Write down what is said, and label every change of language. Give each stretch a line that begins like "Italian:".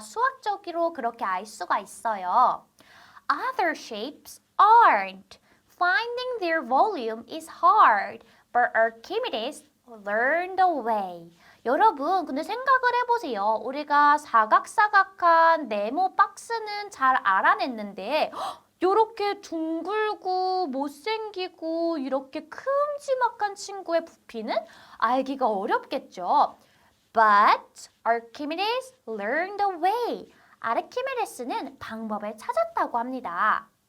Korean: 수학적으로 그렇게 알 수가 있어요.
English: Other shapes aren't. Finding their volume is hard, but Archimedes learned a way.
Korean: 여러분, 근데 생각을 해보세요. 우리가 사각사각한 네모 박스는 잘 알아냈는데 요렇게 둥글고 못생기고 이렇게 큼지막한 친구의 부피는 알기가 어렵겠죠.
English: But Archimedes learned a way.
Korean: 아르키메데스는 방법을 찾았다고 합니다.